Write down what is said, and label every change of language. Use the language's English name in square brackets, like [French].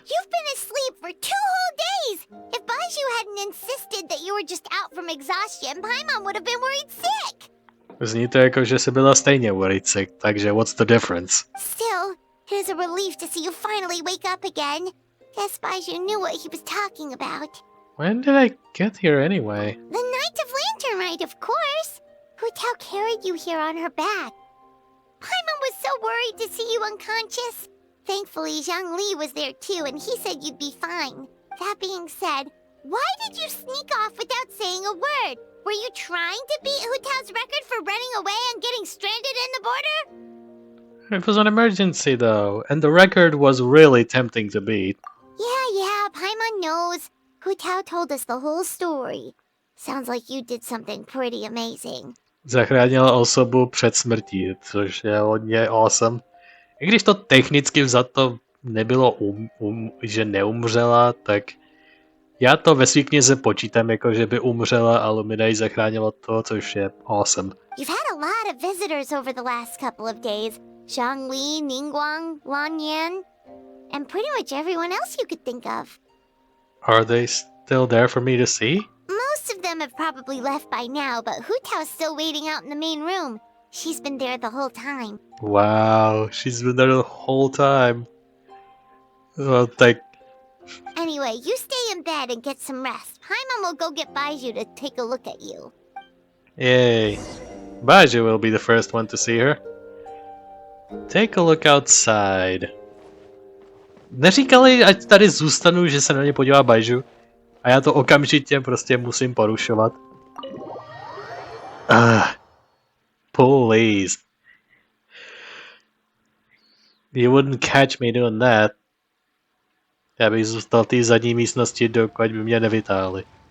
[English] You've been asleep for 2 whole days! If Baiju hadn't insisted that you were just out from exhaustion, Paimon would have been worried sick! [Czech] Zní to jako, že jsi byla stejně [English] worried sick, [Czech] takže [English] what's the difference? Still, it is a relief to see you finally wake up again. Guess Baiju knew what he was talking about. When did I get here anyway? The night of Lantern Rite, of course! Hu Tao carried you here on her back. Paimon was so worried to see you unconscious. Thankfully, Zhang Li was there too, and he said you'd be fine. That being said, why did you sneak off without saying a word? Were you trying to beat Hu Tao's record for running away and getting stranded in the border? It was an emergency though, and the record was really tempting to beat. Yeah, Paimon knows. Hu Tao told us the whole story. Sounds like you did something pretty amazing. [Czech] Zachránila osobu před smrtí, což je hodně awesome. I když to technicky vzato nebylo, že neumřela, tak já to ve svý knize počítám jako, že by umřela a Lumine ji zachránilo to, což je awesome. [English] You've had a lot of visitors over the last couple of days. Zhang Li, Ningguang, Lan Yan, and pretty much everyone else you could think of. Are they still there for me to see? Most of them have probably left by now, but Hu Tao's still waiting out in the main room. She's been there the whole time. Wow, she's been there the whole time. Well, Anyway, you stay in bed and get some rest. Paimon will go get Baiju to take a look at you. Yay. Baiju will be the first one to see her. Take a look outside. [Czech] Neříkali, ať tady zůstanu, že se na ně podívá Baiju. A já to okamžitě prostě musím porušovat. [English] Please. You wouldn't catch me doing that. [Czech] Já bych zůstal v té zadní místnosti, dokud by mě nevytáhli.